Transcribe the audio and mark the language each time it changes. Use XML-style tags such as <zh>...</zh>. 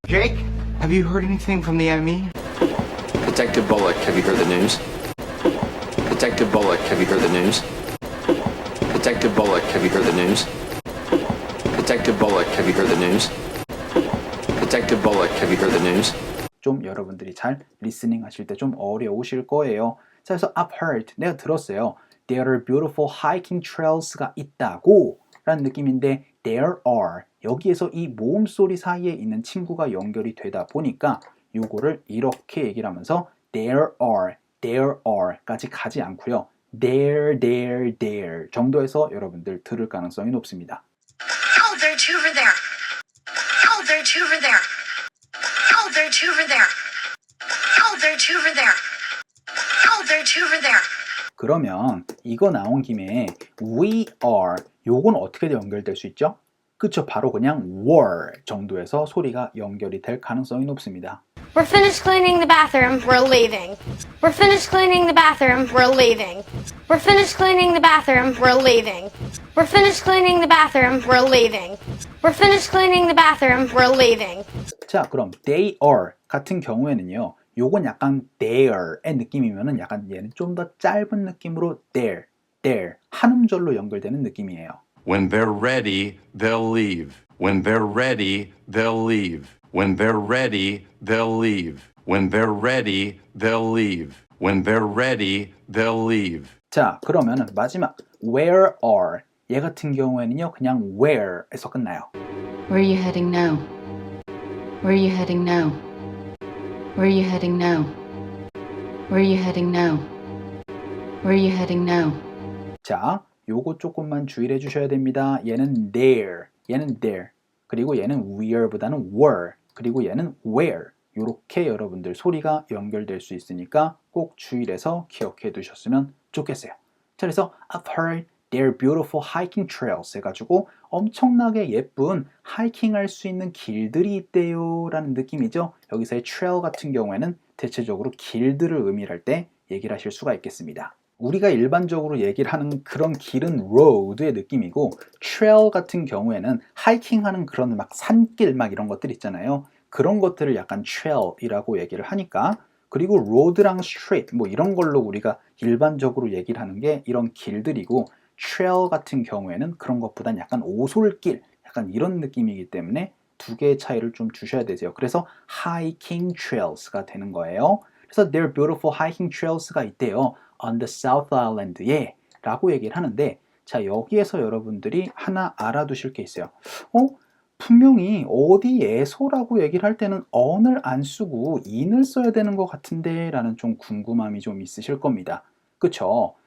<en>Jake, have you heard anything from the enemy? Detective Bullock, have you heard the news? Detective Bullock, have you heard the news? Detective Bullock, have you heard the news? Detective Bullock, have you heard the news? Detective Bullock, have you heard the news?</en> <ko>좀 여러분들이 잘 리스닝 하실 때 좀 어려우실 거예요. 자, 그래서</ko> <en>I've heard,</en> <ko>내가 들었어요.</ko> <en>There are beautiful hiking trails</en> <ko>가 있다고 라는 느낌인데</ko> <en>there are,</en> <ko>여기에서 이 모음 소리 사이에 있는 친구가 연결이 되다 보니까 요거를 이렇게 얘기를 하면서 there are 까지 가지 않고요. there 정도에서 여러분들 들을 가능성이 높습니다.</ko> <en>Oh, there are two over there. Oh, there are two over there. Oh, there are two over there. Oh, there are two over there. Oh, there are two over there.</en> <ko>그러면 이거 나온 김에</ko> <en>we are</en> <ko>요건 어떻게 연결될 수 있죠? 그쵸, 바로 그냥 were 정도에서 소리가 연결이 될 가능성이 높습니다.</ko> <en>We're finished cleaning the bathroom. We're leaving. We're finished cleaning the bathroom. We're leaving. We're finished cleaning the bathroom. We're leaving. We're finished cleaning the bathroom. We're leaving. We're finished cleaning the bathroom. We're leaving.</en> <ko>자, 그럼</ko> <en>they are</en> <ko>같은 경우에는요. 요건 약간 there의 느낌이면은 약간 얘는 좀 더 짧은 느낌으로 there 한 음절로 연결되는 느낌이에요.</ko> <en>When they're ready, they'll leave. When they're ready, they'll leave. When they're ready, they'll leave. When they're ready, they'll leave. When they're ready, they'll leave.</en> <ko>자, 그러면은 마지막</ko> <en>where are</en> <ko>얘 같은 경우에는요. 그냥 where에서 끝나요.</ko> <en>Where are you heading now? Where are you heading now? Where are you heading now? Where are you heading now? Where are you heading now?</en> <ko>자, 요거 조금만 주의를 해주셔야 됩니다. 얘는 there, 얘는 there, 그리고 얘는 were보다는 were, 그리고 얘는 where. 요렇게 여러분들 소리가 연결될 수 있으니까 꼭 주의를 해서 기억해 두셨으면 좋겠어요. 자, 그래서</ko> <en>I've heard they're beautiful hiking trails</en> <ko>해가지고 엄청나게 예쁜 하이킹할 수 있는 길들이 있대요 라는 느낌이죠. 여기서의 trail 같은 경우에는 대체적으로 길들을 의미할 때 얘기를 하실 수가 있겠습니다. 우리가 일반적으로 얘기를 하는 그런 길은 road의 느낌이고 trail 같은 경우에는 하이킹하는 그런 막 산길 막 이런 것들 있잖아요. 그런 것들을 약간 trail이라고 얘기를 하니까 그리고 road랑 street 뭐 이런 걸로 우리가 일반적으로 얘기를 하는 게 이런 길들이고 trail 같은 경우에는 그런 것보단 약간 오솔길 약간 이런 느낌이기 때문에 두 개의 차이를 좀 주셔야 되죠. 그래서</ko> <en>hiking trails</en> <ko>가 되는 거예요. 그래서</ko> <en>there are beautiful hiking trails</en> <ko>가 있대요.</ko> <en>on the South Island</en> <ko>에 라고 얘기를 하는데 자 여기에서 여러분들이 하나 알아두실 게 있어요. 분명히 어디에서라고 얘기를 할 때는 on을 안 쓰고 in을 써야 되는 것 같은데 라는 좀 궁금함이 좀 있으실 겁니다. 그쵸?</ko>